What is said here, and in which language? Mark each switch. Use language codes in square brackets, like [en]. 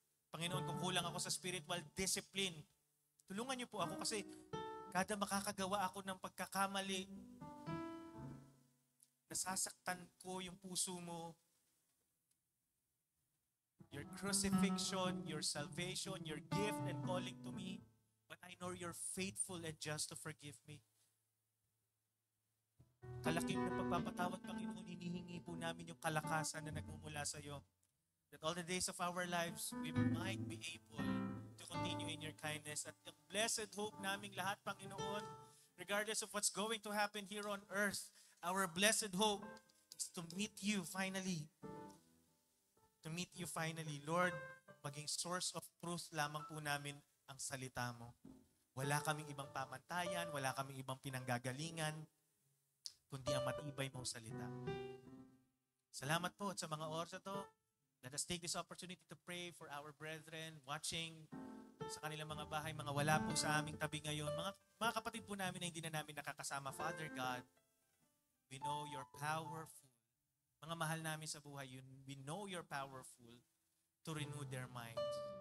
[tl] Panginoon, kung kulang ako sa spiritual discipline, tulungan niyo po ako kasi kada makakagawa ako ng pagkakamali, nasasaktan ko yung puso mo. [en] Your crucifixion, your salvation, your gift and calling to me, but I know you're faithful and just to forgive me. [tl] Kalaking ng pagpapatawad, Panginoon, hinihingi po namin yung kalakasan na nagmumula sa iyo. [en] That all the days of our lives, we might be able to continue in your kindness. At the blessed hope [tl] naming lahat, [en] Panginoon, regardless of what's going to happen here on earth, our blessed hope is to meet you finally. To meet you finally. [tl] Lord, maging source of truth lamang po namin ang salita mo. Wala kaming ibang pamantayan, wala kaming ibang pinanggagalingan, kundi ang matibay mong salita. Salamat po at sa mga oras na to. [en] Let us take this opportunity to pray for our brethren watching [tl] sa kanilang mga bahay, mga wala po sa aming tabi ngayon, mga kapatid po namin na hindi na namin nakakasama. [en] Father God, we know you're powerful. [tl] Mga mahal namin sa buhay, [en] we know you're powerful to renew their minds.